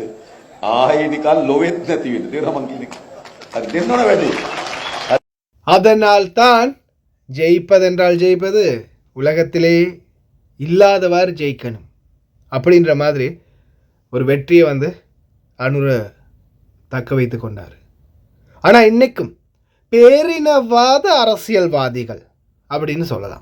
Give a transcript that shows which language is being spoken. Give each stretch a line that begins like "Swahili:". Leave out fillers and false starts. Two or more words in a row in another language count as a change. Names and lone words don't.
Sinhala: ආයේ නිකන් ලොවෙත් නැති වෙන. තේරෙනවද මං කියන්නේ? හරි දෙන්න ඕන වැඩි.
Tamil: அதனால் தான் ஜெயிப்பதென்றால் ஜெயிப்பது உலகத்திலே இல்லாதவாறு ஜெயிக்கணும் அப்படின்ற மாதிரி ஒரு வெற்றியை அனுர தக்க வைத்து கொண்டார். ஆனால் இன்னைக்கும் பேரினவாத அரசியல்வாதிகள் அப்படின்னு சொல்லலாம்.